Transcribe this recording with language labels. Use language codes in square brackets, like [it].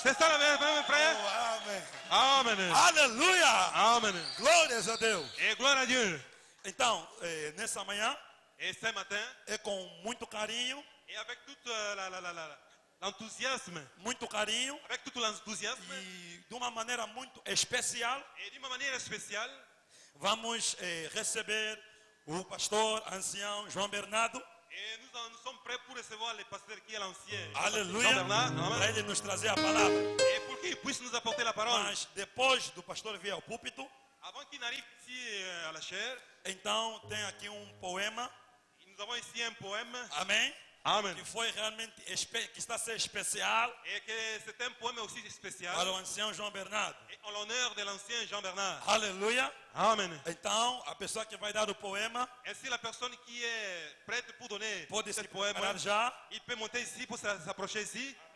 [fr] C'est ça, mes frères? [pt] Oh, amém. [fr] Amen. [pt] Aleluia. [fr] Amen. [pt] Glórias a Deus. [fr] Et gloire à Dieu. [pt] Então, nessa manhã, [fr] Et ce matin, [pt] é com muito carinho, [fr] et avec tout l'enthousiasme, avec tout l'enthousiasme, [pt] e de uma maneira muito especial, [fr] et d'une manière spéciale, [pt] vamos receber o pastor ancião João Bernardo. [fr] et nous sommes prêts pour recevoir le pasteur qui est l'ancien. [pt] Aleluia. [fr] Jean-Bernard. [pt] Para [fr] Amen. [pt] ele nos trazer a palavra. [fr] Et pour qu'il puisse nous apporter la parole. [pt] Mas depois do pastor vir ao púlpito, [fr] Avant qu'il n'arrive ici à la chair, [pt] então tem aqui um poema, [fr] nous avons ici un poème. [pt] amém? [fr] Amen. [pt] Que foi realmente, que está a ser especial [fr] Et que c'est un poème aussi spécial. [pt] para o ancião João Bernardo. [fr] Et en l'honneur de l'ancien Jean-Bernard. [pt] Aleluia. [fr] Amen. [pt] Então, a pessoa que vai dar o poema [fr] Ainsi, la personne qui est prête pour donner [pt] pode [fr] ce [pt] se [fr] poème, [pt] preparar já, [fr] il peut monter ici pour s'approcher ici.